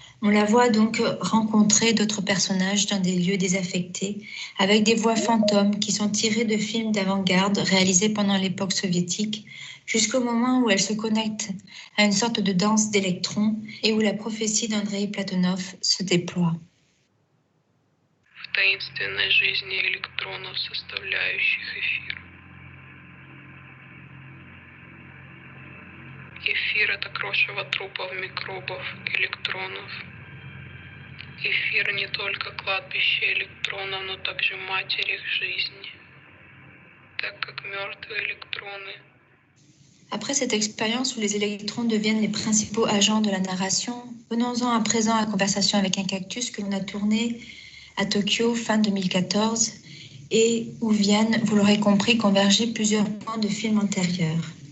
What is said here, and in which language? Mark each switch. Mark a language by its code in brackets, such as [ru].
[fr] On la voit donc rencontrer d'autres personnages dans des lieux désaffectés, avec des voix fantômes qui sont tirées de films d'avant-garde réalisés pendant l'époque soviétique, jusqu'au moment où elle se connecte à une sorte de danse d'électrons et où la prophétie d'Andrei Platonov se déploie. [ru] В таинственной жизни электронов, составляющих эфир. Эфир — это крошево трупов микробов, электронов. Эфир не только кладбище электронов, но также матерь их жизни, так как мертвые электроны. [fr] Après cette expérience où les électrons deviennent les principaux agents de la narration, venons-en à présent à Conversation avec un cactus que l'on a tourné à Tokyo fin 2014 et où viennent, vous l'aurez compris, converger plusieurs points de films antérieurs.